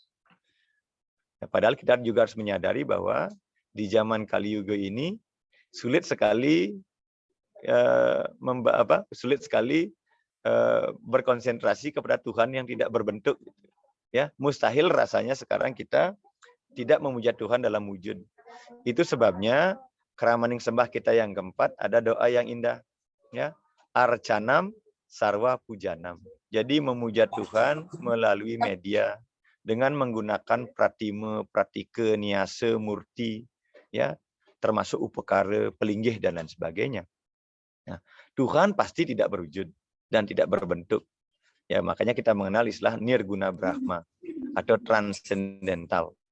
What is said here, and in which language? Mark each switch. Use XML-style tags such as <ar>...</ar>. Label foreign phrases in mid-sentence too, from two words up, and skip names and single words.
<id>Padahal kita juga harus menyadari bahwa di zaman Kali Yuga ini sulit sekali berkonsentrasi kepada Tuhan yang tidak berbentuk. Ya, mustahil rasanya sekarang kita tidak memuja Tuhan dalam wujud. Itu sebabnya</id> <ban>keramaning sembah</ban> <id>kita yang keempat ada doa yang indah. Ya,</id> <sa>arcanam sarwa pujanam.</sa> <id>Jadi memuja Tuhan melalui media dengan menggunakan pratima, pratika, niasa, murti, ya, termasuk upekara, pelinggih dan lain sebagainya. Nah, Tuhan pasti tidak berwujud dan tidak berbentuk. Ya, makanya kita mengenal istilah</id> <sa>nirguna brahma</sa> <id>atau transcendental.</id>